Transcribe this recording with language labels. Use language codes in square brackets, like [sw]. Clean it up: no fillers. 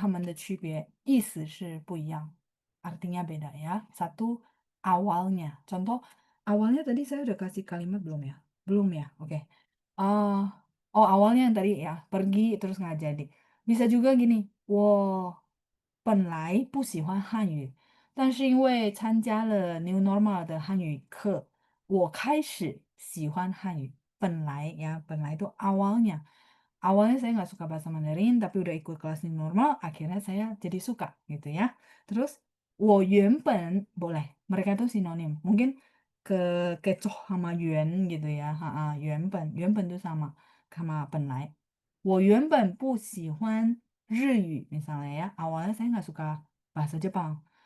[zh] 所以这个是他们的区别，意思是不一样， [id] artinya beda ya. Satu awalnya. Contoh, awalnya tadi saya udah kasih kalimat belum ya? Belum ya? Oke. Ah, oh awalnya yang tadi ya, pergi terus nggak jadi. Bisa juga gini, [zh] 我本来不喜欢汉语，但是因为参加了 New Normal 的汉语课，我开始喜欢汉语。本来 ya, 本来 [id] itu awalnya. Awalnya saya nggak suka bahasa Mandarin, tapi udah ikut kelas New Normal, akhirnya saya jadi suka gitu ya. Terus, [zh] 我原本 [id] boleh, mereka itu sinonim. Mungkin kecoh sama yuan gitu ya. [zh] 原本 [id] itu sama [zh] 本来。我原本不喜欢日语 [id] misalnya ya. Awalnya saya nggak suka bahasa Jepang.